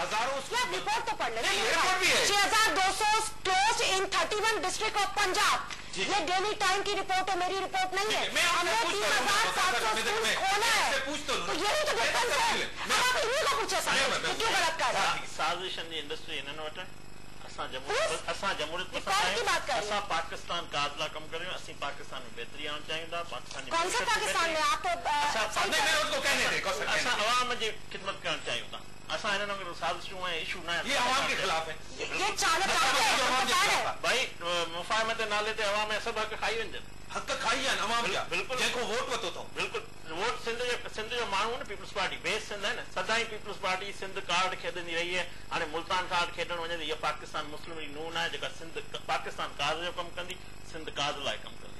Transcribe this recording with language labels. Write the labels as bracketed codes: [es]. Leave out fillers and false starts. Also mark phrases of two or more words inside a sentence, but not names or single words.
[ur] آپ رپورٹ تو پڑھ لینا, [en] 6200 close in 31 district of Punjab, [ur] ये [en] Daily Time [ur] کی رپورٹ ہے، میری رپورٹ نہیں ہے. ہم نے 3700 اسکول کھولا ہے، تو یہی تو ڈیفرنس ہے. اب آپ انہیں کو پوچھے کیوں غلط کر رہے ہیں. [sd] साजिश इंडस्ट्री इन्हनि वटि असां जमहूरियत पसंद आहियूं, असां पाकिस्तान का आज़ला कम करियूं, असीं पाकिस्तान में बेहतरी आणणु चाहियूं था। [ur] کون سے پاکستان میں آپ [sd] असां अवाम जी ख़िदमत करणु चाहियूं था। असां हिन नमूने साज़िशूं ऐं इशू न आहिनि, [ur] یہ عوام کے خلاف ہے, یہ چالک [sd] भाई मुफ़ाहमत जे नाले ते अवाम जा सभु हक़ खाई वञनि, हक़ खाई आहिनि अवाम जा, बिल्कुलु जंहिंखो वोट वरितो अथऊं। बिल्कुलु वोट सिंध जो माण्हू न, पीपल्स पार्टी बेस सिंध है न, सदाई पीपल्स पार्टी सिंध कार्ड खेॾंदी रही है। हाणे मुल्तान कार्ड खेॾण वञे त इहा पाकिस्तान मुस्लिम जी नून आहे जेका सिंध पाकिस्तान कार्ड जो कमु कंदी, सिंध कार्ड लाइ कमु कंदी।